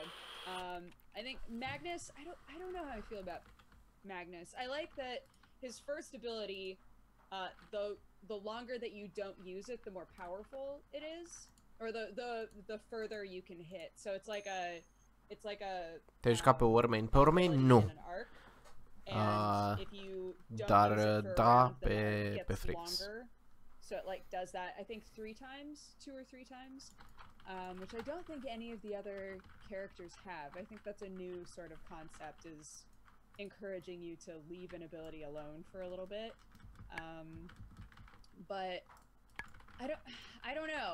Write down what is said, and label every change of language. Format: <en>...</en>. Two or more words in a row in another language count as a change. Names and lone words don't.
<en>I think Magnus, I don't know how I feel about Magnus. I like that his first ability, the longer that you don't use it, the more powerful it is, or the further you can hit. So it's like a</en> <ro>Te-ai jucat pe oameni? Pe oameni nu. Dar da, pe freakz.</ro> <en>So it like does that, I think 2 or 3 times, which I don't think any of the other characters have. I think that's a new sort of concept, is encouraging you to leave an ability alone for a little bit. But I don't know.</en>